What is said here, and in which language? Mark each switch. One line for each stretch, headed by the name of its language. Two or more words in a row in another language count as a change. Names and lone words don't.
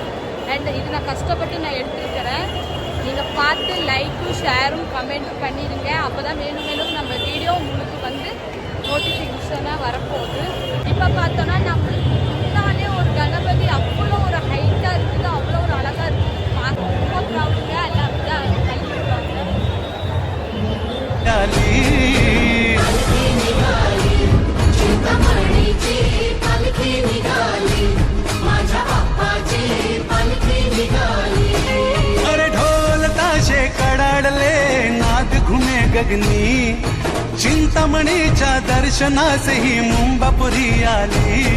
Tamil: அண்ட் இது நான் கஷ்டப்பட்டு நான் எடுத்துருக்கிறேன். நீங்கள் பார்த்து லைக்கும் ஷேரும் கமெண்ட்டும் பண்ணிடுங்க. அப்போ தான் மேலும் மேலும் நம்ம வீடியோ உங்களுக்கு வந்து நோட்டிஃபிகேஷனாக வரப்போகுது. இப்போ பார்த்தோன்னா நம்மளுக்கு முன்னாலே ஒரு கணபதி அவ்வளோ ஒரு ஹைட்டாக இருக்குது, அவ்வளோ ஒரு அழகாக இருக்குது. பார்க்க ரொம்ப ப்ரௌடுங்க. எல்லாம் அப்படிதான் கழிவுறாங்க.
Marathi: कडाडले नाद घुमे गगनी चिंतामणीच्या दर्शनासही मुंबापुरी आली.